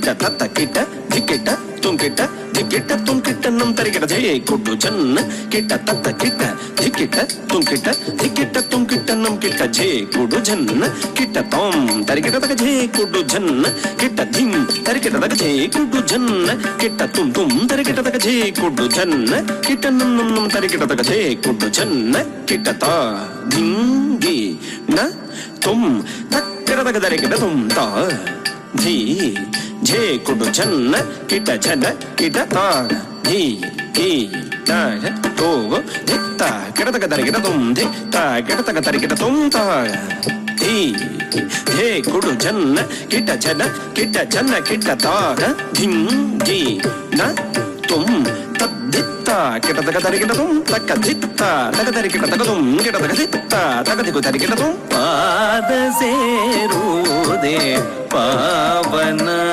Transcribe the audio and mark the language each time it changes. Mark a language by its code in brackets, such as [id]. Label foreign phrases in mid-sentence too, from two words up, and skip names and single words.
[kn] ತತ್ತ ಕಿಟ ಧಿಕ್ಕಿಟ ತುಂ ಕಿಟ ಧಿಕ್ಕಿಟ ತುಂ ಕಿಟ ನಂ ತರಿಕೆಟ ಝೇ ಕೊಡು ಝನ್ನ ಕಿಟ ತತ್ತ ಕಿಟ ಧಿಕ್ಕಿಟ ತುಂ ಕಿಟ ಧಿಕ್ಕಿಟ ತುಂ ಕಿಟ ನಂ ಕಿಟ ಝೇ ಕೊಡು ಝನ್ನ ಕಿಟ ತಾಂ ತರಿಕೆಟ ತಕ ಝೇ ಕೊಡು ಝನ್ನ ಕಿಟ ಧಿಂ ತರಿಕೆಟ ತಕ ಝೇ ಕೊಡು ಝನ್ನ ಕಿಟ ತುಂ ತುಂ ತರಿಕೆಟ ತಕ ಝೇ ಕೊಡು ಝನ್ನ ಕಿಟ ನಂ ನಂ ನಂ ತರಿಕೆಟ ತಕ ಝೇ ಕೊಡು ಝನ್ನ ಕಿಟ ತಾ ಧಿಂ ಗಿ ನ ತುಂ ತಕ್ಕರ ತಕ ತರಿಕೆಟ ತುಂ ತಾ ಧೀ ಝೇ ಕೊಡು ಝನ್ನ ಕಿಟ ಝನ ಕಿಟ ತಾ ಧೀ ಧೀ ತೋ ಧಿತ್ತ ಕೆಡತಕ ತರಿಕೆಟ ತುಂ ಧಿತ್ತ ಕೆಡತಕ ತರಿಕೆಟ ತುಂ ತಾ ಧೀ ಧೇ ಕೊಡು ಝನ್ನ ಕಿಟ ಝನ ಕಿಟ ತಾ ಧಿಂ ಜಿ ನ ತುಂ ತದ್ದಿತ್ತ ಕೆಡತಕ ತರಿಕೆಟ ತುಂ ತಕ್ಕ ಧಿತ್ತ ತಕ ತರಿಕೆಟ ತಕ ತುಂ ಕೆಡತಕ ಧಿತ್ತ ತಕ ದಿಕ್ಕು ತರಿಕೆಟ ತುಂ ಪಾದ ಸೇರುವುದೇ ಪಾವನ